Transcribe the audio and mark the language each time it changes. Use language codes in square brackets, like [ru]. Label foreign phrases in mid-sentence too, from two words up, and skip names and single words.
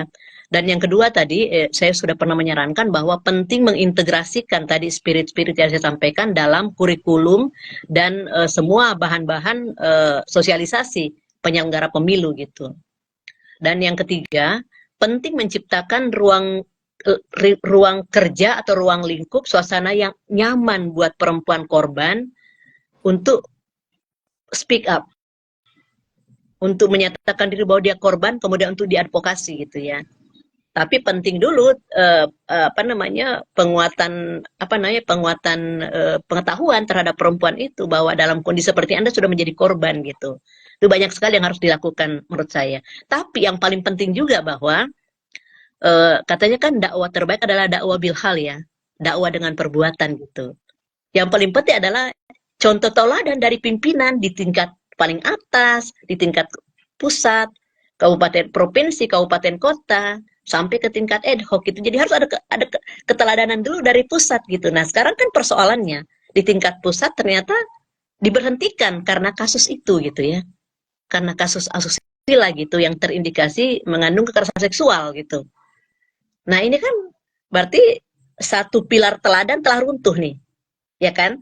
[id] Dan yang kedua tadi saya sudah pernah menyarankan bahwa penting mengintegrasikan tadi spirit-spirit yang saya sampaikan dalam kurikulum dan semua bahan-bahan sosialisasi penyelenggara pemilu gitu. Dan yang ketiga, penting menciptakan ruang kerja atau ruang lingkup suasana yang nyaman buat perempuan korban untuk [en] speak up, [id] untuk menyatakan diri bahwa dia korban, kemudian untuk diadvokasi gitu ya. Tapi penting dulu penguatan pengetahuan terhadap perempuan itu bahwa dalam kondisi seperti Anda sudah menjadi korban gitu. Itu banyak sekali yang harus dilakukan menurut saya. Tapi yang paling penting juga bahwa katanya kan dakwah terbaik adalah dakwah bilhal ya, dakwah dengan perbuatan gitu. Yang paling penting adalah contoh tauladan dari pimpinan di tingkat paling atas, di tingkat pusat, kabupaten provinsi, kabupaten kota, sampai ke tingkat [la] ad hoc [id] gitu. Jadi harus ada keteladanan dulu dari pusat gitu. Nah, sekarang kan persoalannya di tingkat pusat ternyata diberhentikan karena kasus itu gitu ya. Karena kasus asusila gitu yang terindikasi mengandung kekerasan seksual gitu. Nah, ini kan berarti satu pilar teladan telah runtuh nih, ya kan?